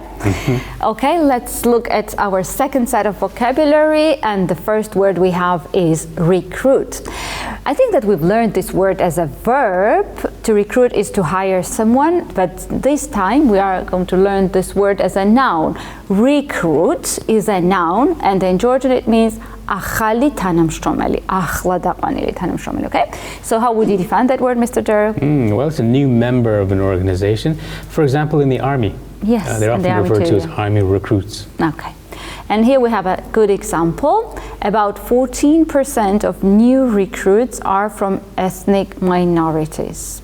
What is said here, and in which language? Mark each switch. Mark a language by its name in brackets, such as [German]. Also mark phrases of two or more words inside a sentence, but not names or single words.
[English] Okay, let's look at our second set of vocabulary, and the first word we have is recruit. I think that we've learned this word as a verb. To recruit is to hire someone, but this time we are going to learn this word as a noun. Recruit is a noun, and in Georgian it means [Georgian] ახალი თანამშრომელი, ახლა დაყვანილი თანამშრომელი, [English] okay? So how would you define that word, Mr. Durr? Well, it's a new member of an organization. For example, in the army. Yes, they're often referred to as army recruits. Okay. And here we have a good example. About 14% of new recruits are from ethnic minorities.